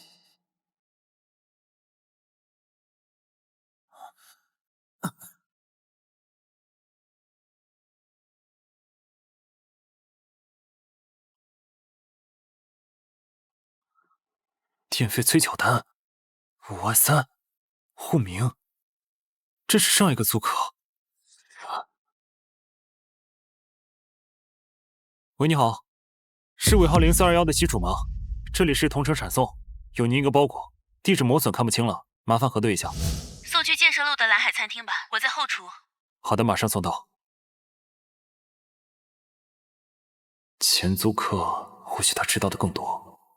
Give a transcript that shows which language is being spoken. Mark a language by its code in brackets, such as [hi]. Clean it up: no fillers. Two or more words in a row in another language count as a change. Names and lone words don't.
[zh] 電費催繳單5.3萬，戶名，這是上一個租客。喂，你好，是尾号0421的机主吗？这里是同城闪送，有您一个包裹，地址磨损看不清了，麻烦核对一下。送去建设路的蓝海餐厅吧，我在后厨。好的，马上送到。前租客，或许他知道的更多。